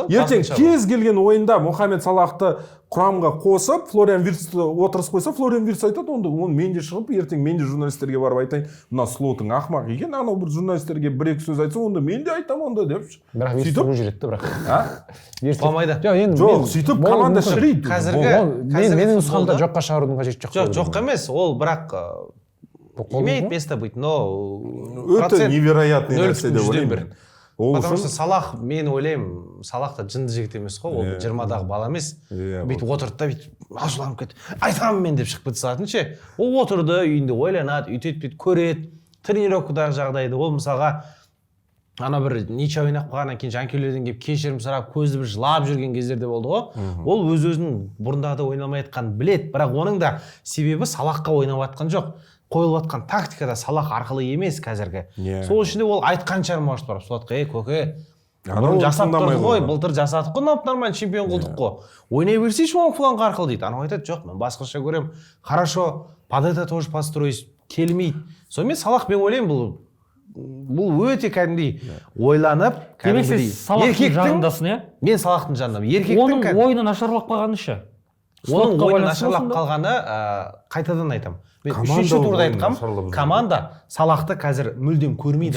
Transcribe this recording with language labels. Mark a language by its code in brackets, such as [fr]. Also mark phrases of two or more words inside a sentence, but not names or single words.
[kk] Ертең кез келген ойында Мұхаммед Салахты құрамға қосып, Флориан Виртсті отырыс қойса, Флориан Виртс айтады, оны мен де шығып, ертең мен де журналистерге барып айтайын, мына Слотың ақымақ екен, анау бір журналистерге бір-екі сөз айтса, онда мен де айтамын онда деп. Бірақ Виртс бүгін жүреді, бірақ. Қалмайды. Жоқ, сөйтіп команда шірейді. Менің нұсқамда жоққа шығарудың қажеті жоқ. Жоқ емес, ол бірақ [ru] имеет место быть, но [kk] өте невероятный нәрсе деп ойлаймын. [ru] Потому что Салах, [kk] мен ойлаймын, Салах та жынды жігіт емес қой, ол 20-дағы бала емес. Бүйтіп отырды да бүйтіп ашуланып кетті. Айтамын мен деп шығып кете салатын ше. Ол отырды, үйінде ойланады, үйтеді, бүйтіп көреді, тренировкадағы жағдайды. Ол мысалға ана бір ниче ойнап қалғаннан кейін жанкүйерлерден келіп кешірім сұрап, көзді бір жылап жүрген кездерде болды ғой. Ол өз-өзінің бұрындағыда ойнамай жатқанын біледі, бірақ оның да себебі Салахқа ойнап жатқан жоқ. Қойылып жатқан тактикада Салах арқылы емес қазіргі. Сол үшін де ол айтқан шығар может барып Слотқа, көке, бұрын жасап тұрдық қой, былтыр жасадық қой, нормально чемпион қылдық қой. Ойнай берсейші оның фланг арқылы дейді. Анау айтады, жоқ, мен басқаша көремін. [ru] Хорошо, под это тоже построюсь, келмейді. [kk] Сонымен Салах мен ойлаймын, бұл өте кәдімгідей ойланып, кәдімгідей Салахтың жағындасың, иә? Мен Салахтың жанындамын. Оның ойыны нашарлап қалғаны ше? Оның ойыны нашарлап қалғаны, қайтадан айтамын. Мен үшінші турда айтқам, команда Салахты қазір мүлдем көрмейді.